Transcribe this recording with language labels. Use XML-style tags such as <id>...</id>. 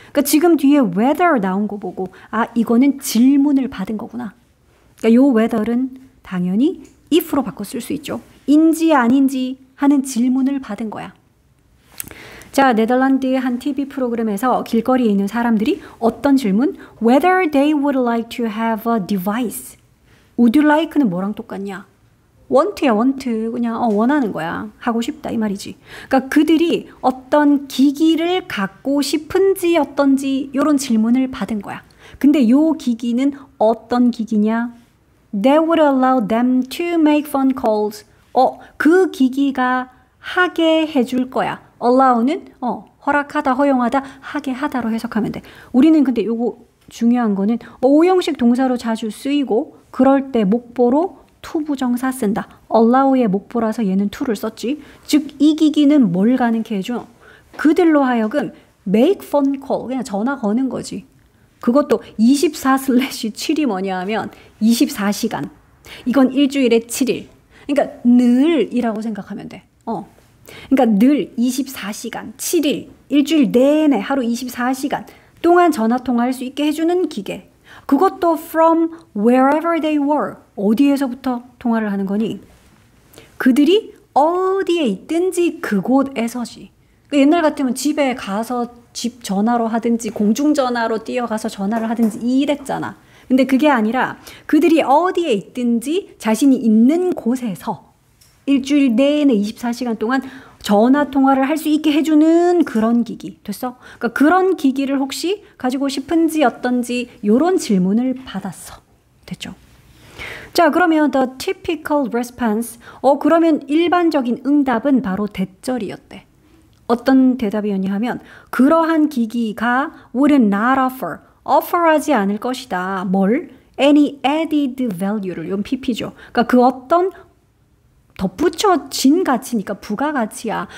<ko>그러니까 지금 뒤에 whether 나온 거 보고 이거는 질문을 받은 거구나. 그러니까 요 whether는 당연히 if로 바꿔 쓸 수 있죠. 인지 아닌지 하는 질문을 받은 거야. 자, 네덜란드의 한 TV 프로그램에서 길거리에 있는 사람들이 어떤 질문?</ko> <en>Whether they would like to have a device.</en> <ko>Would you like는 뭐랑 똑같냐? want야, want. 그냥 원하는 거야. 하고 싶다 이 말이지. 그러니까 그들이 어떤 기기를 갖고 싶은지 어떤지 이런 질문을 받은 거야. 근데 요 기기는 어떤 기기냐?</ko> <en>That would allow them to make phone calls.</en> <ko>그 기기가 하게 해줄 거야. allow는 허락하다, 허용하다, 하게 하다로 해석하면 돼. 우리는 근데 요거 중요한 거는 오형식 동사로 자주 쓰이고 그럴 때 목보로 to 부정사 쓴다. allow의 목보라서 얘는 to를 썼지. 즉 이 기기는 뭘 가능케 해줘? 그들로 하여금</ko> <en>make phone call,</en> <ko>그냥 전화 거는 거지. 그것도 24/7이 뭐냐 하면 24시간. 이건 일주일에 7일. 그러니까 늘이라고 생각하면 돼. 그러니까 늘 24시간, 7일, 일주일 내내 하루 24시간 동안 전화 통화할 수 있게 해주는 기계. 그것도</ko> <en>from wherever they were.</en> <ko>어디에서부터 통화를 하는 거니? 그들이 어디에 있든지 그곳에서지. 옛날 같으면 집에 가서 집 전화로 하든지 공중전화로 뛰어가서 전화를 하든지 이랬잖아. 근데 그게 아니라 그들이 어디에 있든지 자신이 있는 곳에서 일주일 내내 24시간 동안 전화 통화를 할 수 있게 해주는 그런 기기. 됐어? 그러니까 그런 기기를 혹시 가지고 싶은지 어떤지 이런 질문을 받았어. 됐죠? 자, 그러면</ko> <en>the typical response.</en> <ko>그러면 일반적인 응답은 바로 대절이었대. 어떤 대답이었냐 하면 그러한 기기가</ko> <en>would not offer</en> <ko>하지 않을 것이다. 뭘?</ko> <en>any added value</en> <ko>를. 이건 PP죠. 그러니까 그 어떤 덧붙여진 가치니까 부가가치야.</ko>